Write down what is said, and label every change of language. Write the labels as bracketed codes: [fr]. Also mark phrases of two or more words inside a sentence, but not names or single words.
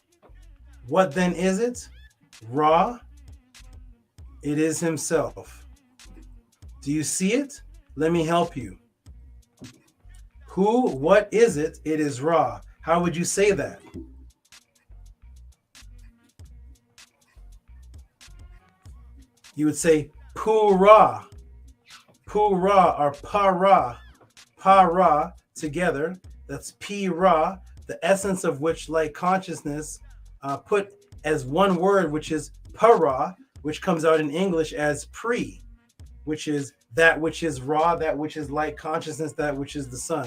[en] What then is it? Ra, it is himself. Do you see it? Let me help you. Who, what is it? It is Ra. How would you say that? You would say Pu-Ra, Pu-Ra or Pa-Ra, Pa-Ra together. That's P-Ra, the essence of which light consciousness put as one word, which is Pa-Ra, which comes out in English as pre, which is that which is Ra, that which is light consciousness, that which is the sun.